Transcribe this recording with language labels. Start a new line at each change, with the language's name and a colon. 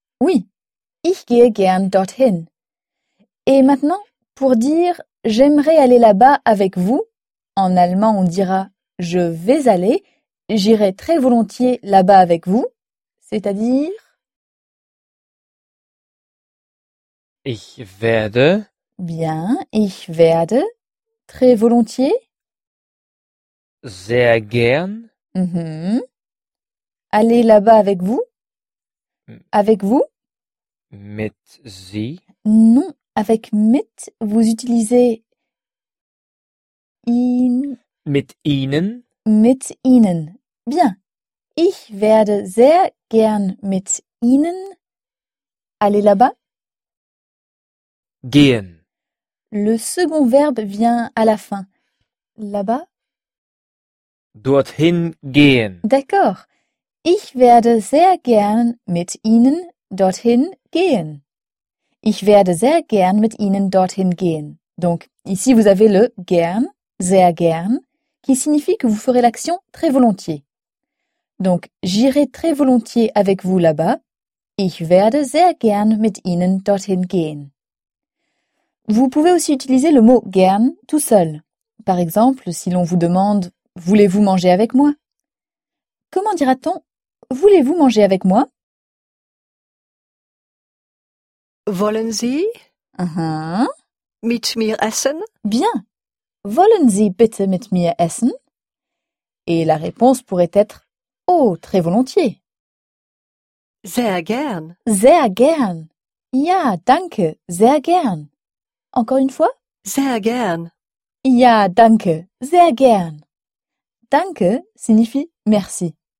French: Oui,
German: ich gehe gern dorthin.
French: Et maintenant, pour dire j'aimerais aller là-bas avec vous, en allemand on dira je vais aller, j'irai très volontiers là-bas avec vous, c'est-à-dire
German: Ich werde.
French: Bien,
German: ich werde.
French: Très volontiers.
German: Sehr gern.
French: Aller là-bas avec vous. Avec vous.
German: Mit sie.
French: Non, avec mit, vous utilisez in.
German: Mit ihnen. Mit ihnen.
French: Bien.
German: Ich werde sehr gern mit ihnen.
French: Aller là-bas.
German: Gehen.
French: Le second verbe vient à la fin. Là-bas.
German: Dorthin gehen.
French: D'accord.
German: Ich werde sehr gern mit Ihnen dorthin gehen. Ich werde sehr gern mit Ihnen dorthin gehen.
French: Donc, ici, vous avez le gern, sehr gern, qui signifie que vous ferez l'action très volontiers. Donc, j'irai très volontiers avec vous là-bas. Ich werde sehr gern mit Ihnen dorthin gehen. Vous pouvez aussi utiliser le mot « gern » tout seul. Par exemple, si l'on vous demande « Voulez-vous manger avec moi ?» Comment dira-t-on « Voulez-vous manger avec moi ?»
German: Wollen Sie mit mir essen ?
French: Bien.
German: Wollen Sie bitte mit mir essen ?
French: Et la réponse pourrait être « Oh, très volontiers !»
German: Sehr gern. Sehr gern. Ja, danke, sehr gern.
French: Encore une fois?
German: Sehr gern. Ja, danke. Sehr gern. Danke
French: signifie merci.